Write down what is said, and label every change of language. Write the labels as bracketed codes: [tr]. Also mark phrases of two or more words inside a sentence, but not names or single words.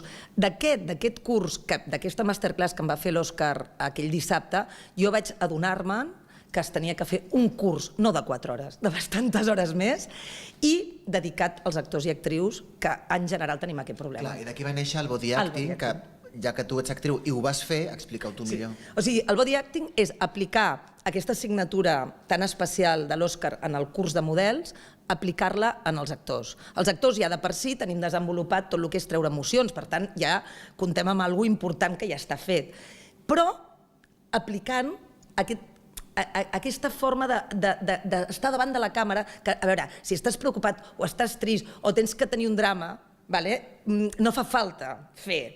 [ca] D'aquest curs, d'aquesta masterclass que em va fer l'Òscar aquell dissabte, jo vaig adonar-me que es tenia que fer un curs, no de 4 hores, de bastantes hores més, i dedicat als actors i actrius, que en general tenim aquest problema. Clar, i d'aquí va néixer el body El acting, body que ja que tu ets actriu i ho vas fer, explica-ho tu millor. O sigui, el [en] body acting [ca] és aplicar aquesta assignatura tan especial de l'Òscar en el curs de models, aplicar-la en els actors. Els actors ja de per si tenim desenvolupat tot el que és treure emocions, per tant ja comptem amb alguna important que ja està fet. Però aplicant aquesta forma d'estar davant de la càmera, que, a veure, si estàs preocupat o estàs trist o tens que tenir un drama, no fa falta fer...